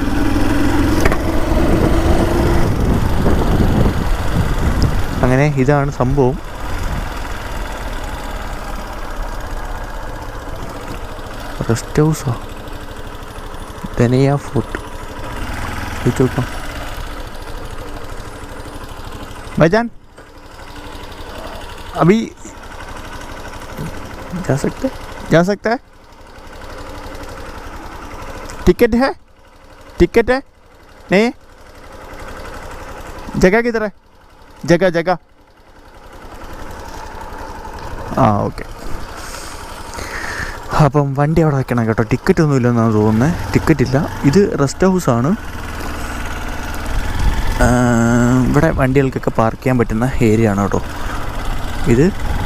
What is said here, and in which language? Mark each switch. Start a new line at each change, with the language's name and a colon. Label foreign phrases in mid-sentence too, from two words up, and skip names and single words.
Malayalam: അങ്ങനെ ഇതാണ് സംഭവം. റെസ്റ്റ് ഹൗസാ ധനയ ഫോർട്ട്. ചോദിച്ചോക്കാം.
Hindi: भाईजान अभी जा सकते हैं? टिकट है नहीं? जगह किधर है? जगह ഓക്കെ.
Malayalam: അപ്പം വണ്ടി അവിടെ വെക്കണം കേട്ടോ. ടിക്കറ്റ് ഒന്നും ഇല്ലെന്നാണ് തോന്നുന്നത്. ടിക്കറ്റ് ഇല്ല. ഇത് റെസ്റ്റ് ഹൗസാണ്. ഇവിടെ വണ്ടികൾക്കൊക്കെ പാർക്ക് ചെയ്യാൻ പറ്റുന്ന ഏരിയ ആണ് കേട്ടോ ഇത്.